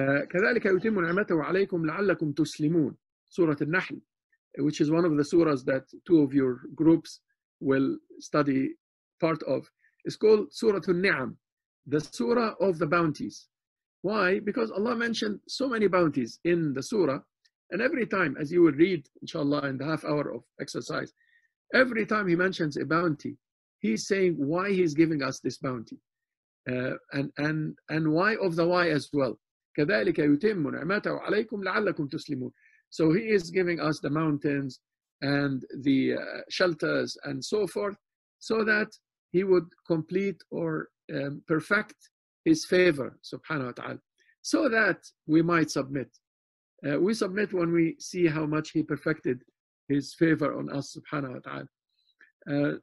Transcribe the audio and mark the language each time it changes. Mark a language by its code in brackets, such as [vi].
[ar] كذلك يتم نعمته عليكم لعلكم تسلمون. [en] Surah Al-Nahl, which is one of the surahs that two of your groups will study part of. It's called Surah Al-Ni'am, the surah of the bounties. Why? Because Allah mentioned so many bounties in the surah, and every time, as you will read, inshallah, in the half hour of exercise, every time he mentions a bounty, he's saying why he's giving us this bounty, and why of the why as well. [ar] كذلك يتم نعمته عليكم لعلكم تسلمون. [en] So he is giving us the mountains and the shelters and so forth, so that he would complete or perfect his favor, subhanahu wa ta'ala, so that we might submit. We submit when we see how much He perfected His favor on us, subhanahu wa ta'ala.